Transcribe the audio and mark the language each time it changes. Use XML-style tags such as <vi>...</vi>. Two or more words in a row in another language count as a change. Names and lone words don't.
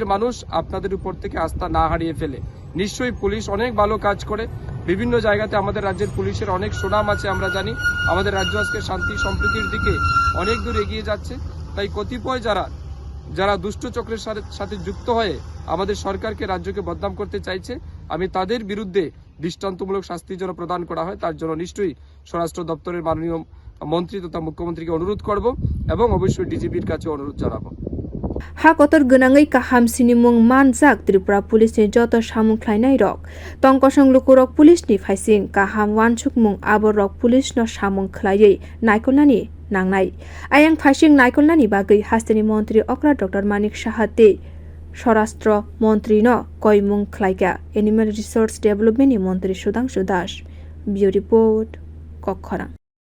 <bn>মানুষ আপনাদের উপর থেকে আস্থা না হারিয়ে ফেলে নিশ্চয়ই পুলিশ অনেক ভালো কাজ করে বিভিন্ন জায়গাতে আমাদের রাজ্যের পুলিশের অনেক সুনাম আছে আমরা জানি আমাদের রাজ্য আজকে শান্তি সম্প্রীতির দিকে অনেক দূর এগিয়ে যাচ্ছে তাই কতিপয় যারা দুষ্ট চক্রের সাথে যুক্ত হয়ে আমাদের সরকারকে রাজ্যকে বদনাম করতে চাইছে আমি তাদের বিরুদ্ধে দৃষ্টান্তমূলক শাস্তি যেন প্রদান করা হয় তার জন্য নিশ্চয়ই স্বরাষ্ট্র দপ্তরের মাননীয় মন্ত্রী তথা মুখ্যমন্ত্রীকে অনুরোধ করব এবং অবশ্যই ডিজিপির কাছে অনুরোধ জানাবো</bn> <trp>ha kotor gwnangui kaham sinimung manjak Tripura police ni joto samung khlainai rok tongkosong lukurok police ni phaising kaham wansukmung abo rok police no samung khlaiui naikolnani nangnai ayang phaising naikolnani bagui hasteni montri okra dr manik sahate</trp> <bn>স্বরাষ্ট্র মন্ত্রী</bn> <trp>ন কয়মুং খ্লাইকা</trp> <en>Animal Resource Development</en> <trp>মন্ত্রী সুধাংশু দাস</trp> <en>Bureau Report</en> <trp>কক্ষরা।</trp>